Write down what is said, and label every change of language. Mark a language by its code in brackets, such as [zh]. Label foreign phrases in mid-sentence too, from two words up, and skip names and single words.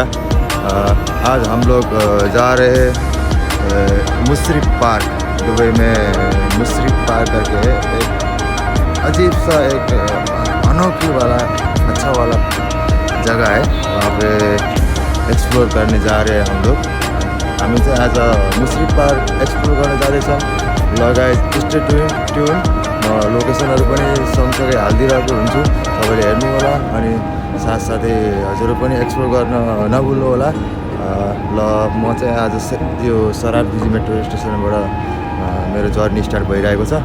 [hi] आज हम लोग जा रहे हैं मुशर्रफ पार्क, दुबई में मुशर्रफ पार्क करके एक अजीब सा एक अनोखी वाला अच्छा वाला जगह है। वहाँ पे एक्सप्लोर करने जा रहे हैं हम लोग। [ne] हामी चाहिँ आज मुशर्रफ पार्क एक्सप्लोर गर्न जाँदैछौँ। लगायत [en] stay tune [ne] म लोकेसनहरू पनि सँगसँगै हालिदिरहेको हुन्छु, तपाईँले हेर्नु होला। अनि साथसाथै हजुरहरू पनि एक्सप्लोर गर्न नभुल्नु होला। ल म चाहिँ आज यो सराब डिजी मेट्रो स्टेसनबाट मेरो [en] journey start [ne] भइरहेको छ।